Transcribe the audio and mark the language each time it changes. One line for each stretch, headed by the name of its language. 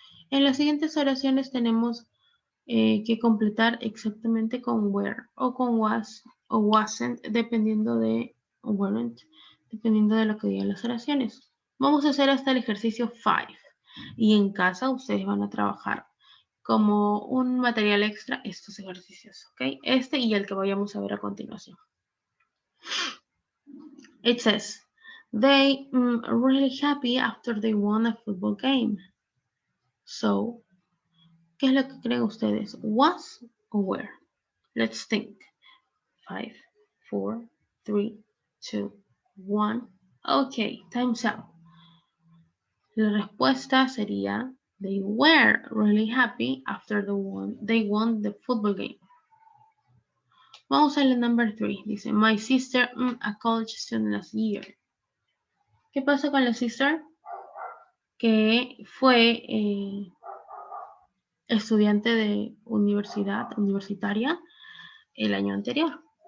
Spanish: En las siguientes oraciones tenemos que completar exactamente con were o con was o wasn't, dependiendo de weren't, dependiendo de lo que digan las oraciones. Vamos a hacer hasta el ejercicio 5 y en casa ustedes van a trabajar como un material extra estos ejercicios, ¿ok? Este y el que vayamos a ver a continuación.
English: It says, they really happy after they won a football game. So,
Spanish: ¿Qué es lo que creen ustedes?
English: Was o were? Let's think. 5, 4, 3, 2, 1. Okay, time's up.
Spanish: La respuesta sería
English: they were really happy after they won the football game.
Spanish: Vamos a la
English: number 3. Dice, my sister, a college student last year.
Spanish: ¿Qué pasa con la sister? Que fue estudiante de universitaria el año anterior.